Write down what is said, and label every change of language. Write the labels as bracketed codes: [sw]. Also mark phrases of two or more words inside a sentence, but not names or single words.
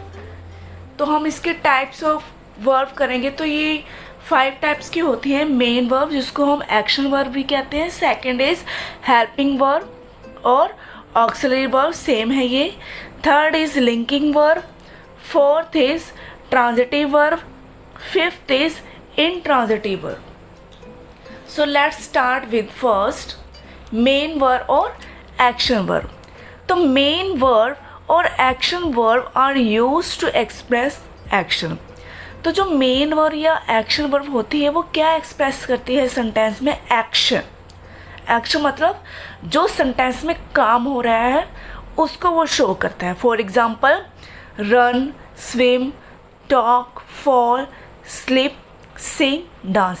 [hi] तो हम इसके [en] types of verb [hi] करेंगे तो ये 5 टाइप्स की होती हैं. [en] main verb, [hi] जिसको हम [en] action verb [hi] भी कहते हैं. [en] second is helping verb [hi] और [en] auxiliary verb, same [hi] है ये. [en] third is linking verb. fourth is transitive verb. Fifth is intransitive verb. So let's start with first main verb और action verb. तो main verb और action verb are used to express action. [hi] तो जो [en] main verb [hi] या [en] action verb [hi] होती है वो क्या express करती है सेंटेंस में? action. action मतलब जो सेंटेंस में काम हो रहा है उसको वो शो करता है. [en] For example, run, swim, talk, fall, sleep, sing, dance.